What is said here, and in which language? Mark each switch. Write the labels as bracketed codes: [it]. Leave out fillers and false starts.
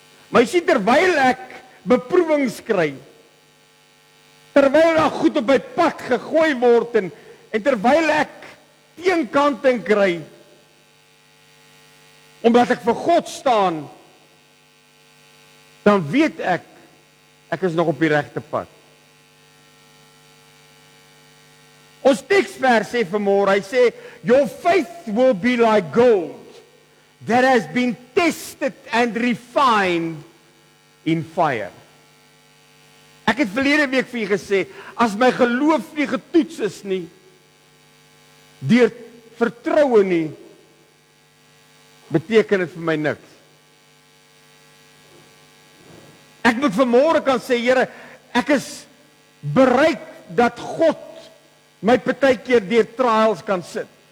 [af] Maar jy sien, terwyl ek beproewings kry, terwyl daar goed op my pad gegooi word en terwyl ek teenkanting kry, omdat ek vir God staan, dan weet ek is nog op die regte pad. Ons teksvers sê vanmôre, hy sê, [en] your faith will be like gold that has been tested and refined in fire. [af] Ek het verlede week vir julle gesê, as my geloof nie getoets is nie, deur vertroue nie, beteken dit vir my niks. Ek moet vanmôre kan sê, Here, ek is bereid dat God my partykeer deur trials kan sit.